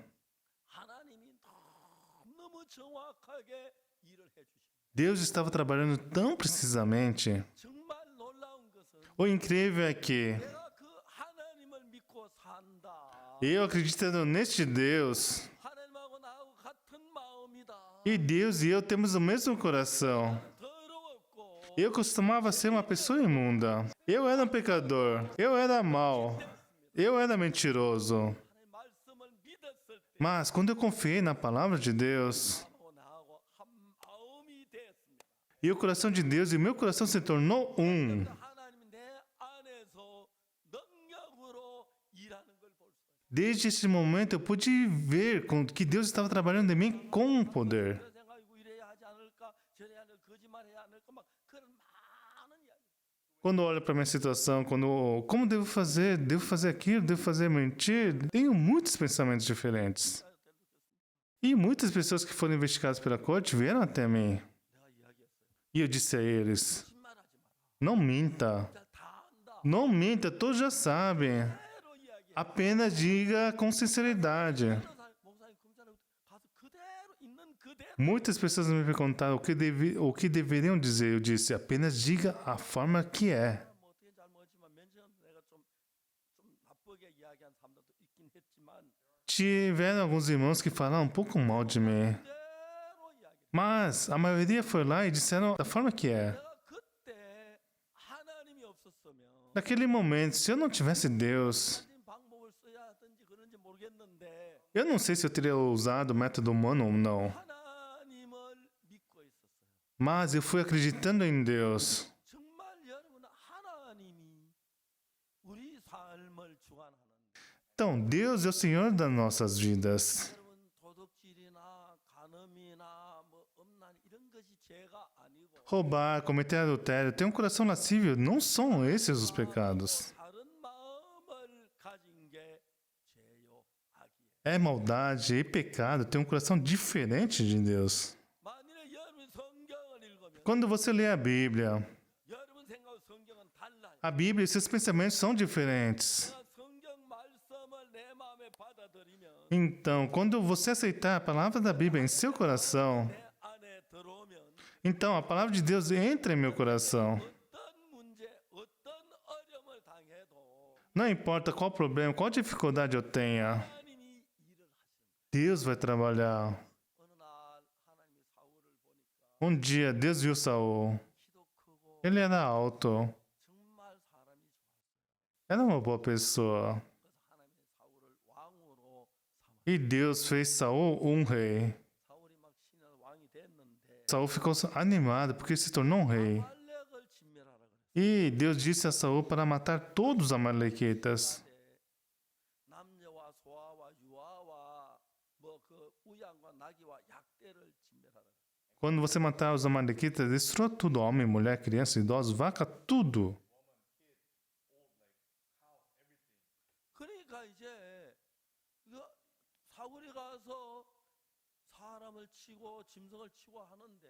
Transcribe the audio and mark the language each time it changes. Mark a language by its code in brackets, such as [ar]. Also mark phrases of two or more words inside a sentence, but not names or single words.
[ko] 하나님이 너무 정확하게 일을 해주시고 [pt] Deus estava trabalhando tão precisamente. [ko] 정말 놀라운 것은 [pt] O incrível é que [ko] 내가 그 하나님을 믿고 산다. [pt] eu acreditando neste Deus, [ko] 하나님하고 나하고 같은 마음이다. [pt] e Deus e eu temos o mesmo coração. [ko] 더러웠고 [pt] Eu costumava ser uma pessoa imunda. Eu era um pecador. Eu era mau. Eu era mentiroso. [ko] 하나님 말씀을 믿었을 때 [pt] Mas quando eu confiei na palavra de Deus, [ko] 하나님하고 나하고 한 마음이 되었습니다. [pt] e o coração de Deus e o meu coração se tornou um. [ko] 하나님이 내 안에서 능력으로 일하는 걸 볼 수 있어요. [pt] Desde esse momento eu pude ver que Deus estava trabalhando em mim com poder. [ko] 그런 생각이고 이래야 하지 않을까 저래야 하는 거짓말해야 않을까 막 그런 많은 이야기. [pt] Quando olho para minha situação, como devo fazer aquilo, devo fazer mentir, tenho muitos pensamentos diferentes. E muitas pessoas que foram investigadas pela corte vieram até mim. [ko] 내가 이야기했어요. [pt] E eu disse a eles, [ko] 거짓말하지 마라. [pt] não minta. [ko] 다 안다. [pt] Não minta, todos já sabem. [ko] 그대로 이야기해. [pt] Apenas diga com sinceridade. [ko] 목사님 금전에 가서 그대로 있는 그대로. [pt] Muitas pessoas me perguntaram o que deveriam dizer. Eu disse, apenas diga a forma que é. [ko] 뭐 어떻게 잘 모르지만 맨처럼 내가 좀 나쁘게 이야기한 사람들도 있긴 했지만 [pt] Tiveram alguns irmãos que falaram um pouco mal de mim. [ko] 그대로 이야기. [pt] Mas a maioria foi lá e disseram da forma que é. [ko] 내가 그때 하나님이 없었으면 [pt] Naquele momento, se eu não tivesse Deus, [ko] 무슨 방법을 써야 하든지 그런지 모르겠는데 [pt] eu não sei se eu teria usado o método humano ou não. [ko] 하나님을 믿고 있었어요. [pt] Mas eu fui acreditando em Deus. [ko] 정말 여러분 하나님이 우리 삶을 주관하는 [pt] Então, Deus é o Senhor das nossas vidas. [ko] 여러분 도둑질이나 간음이나 뭐 음란 이런 것이 죄가 아니고 [pt] Roubar, cometer adultério, ter um coração lascívio, não são esses os pecados. [ko] 다른 마음을 가진 게 죄요 악이에요. [pt] É maldade e pecado ter um coração diferente de Deus. [ko] 만일에 여러분 성경을 읽으면 [pt] Quando você lê a Bíblia, [ko] 여러분 생각과 성경은 달라요. [pt] a Bíblia e seus pensamentos são diferentes. [ko] 내가 성경 말씀을 내 마음에 받아들이면 [pt] Então, quando você aceitar a palavra da Bíblia em seu coração, [ko] 내 안에 들어오면 [pt] então a palavra de Deus entra em meu coração. [ko] 어떤 문제, 어떤 어려움을 당해도 [pt] Não importa qual problema, qual dificuldade eu tenha, [ko] 하나님이 일을 하시는 거예요. [pt] Deus vai trabalhar. [ko] 어느 날 하나님이 사울을 보니까 [pt] Um dia, Deus viu Saul. [ko] 키도 크고 [pt] Ele era alto, [ko] 정말 사람이 좋았어요. [pt] era uma boa pessoa. [ko] 그래서 하나님이 사울을 왕으로 삼아. [pt] E Deus fez Saul um rei. [ko] 사울이 막 신의 왕이 됐는데 [pt] Saul ficou animado porque se tornou um rei. [ko] 아말렉을 진멸하라 그랬어요. [pt] E Deus disse a Saul para matar todos os amalequitas. [ko] 남녀와 소아와 유아와 뭐 그 우양과 나귀와 약대를 진멸하라. [pt] Quando você matar os amalequitas, destrua tudo, homem, mulher, criança, idosos, vaca, tudo. [ko] 그러니까 이제 이거 사울이 가서 사람을 치고 짐승을 치고 하는데